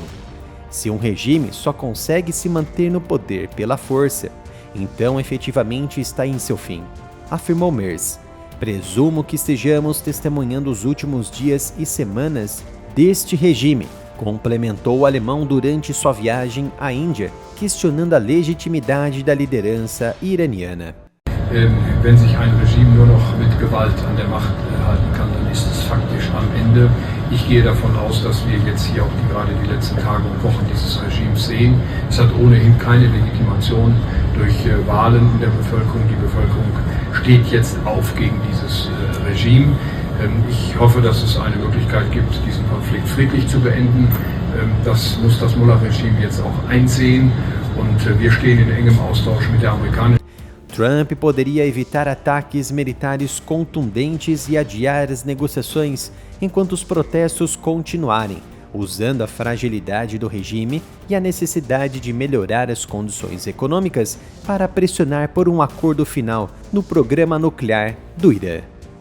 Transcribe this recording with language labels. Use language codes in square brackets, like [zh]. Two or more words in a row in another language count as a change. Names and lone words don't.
[pt] Se um regime só consegue se manter no poder pela força, então efetivamente está em seu fim, afirmou Merz. Presumo que estejamos testemunhando os últimos dias e semanas deste regime, complementou o alemão durante sua viagem à Índia, questionando a legitimidade da liderança iraniana. [de] Wenn sich ein Regime nur noch mit Gewalt an der Macht halten kann, dann ist es faktisch am Ende. Ich gehe davon aus, dass wir jetzt hier auch gerade die letzten Tage und Wochen dieses Regimes sehen. Es hat ohnehin keine Legitimation durch Wahlen in der Bevölkerung. Die Bevölkerung steht jetzt auf gegen dieses Regime. Ich hoffe, dass es eine Möglichkeit gibt, diesen Konflikt friedlich zu beenden. Das muss das Mullah-Regime jetzt auch einsehen und wir stehen in engem Austausch mit der amerikanischen. [pt] Trump poderia evitar ataques militares contundentes e adiar as negociações enquanto os protestos continuarem, usando a fragilidade do regime e a necessidade de melhorar as condições econômicas para pressionar por um acordo final no programa nuclear do Irã.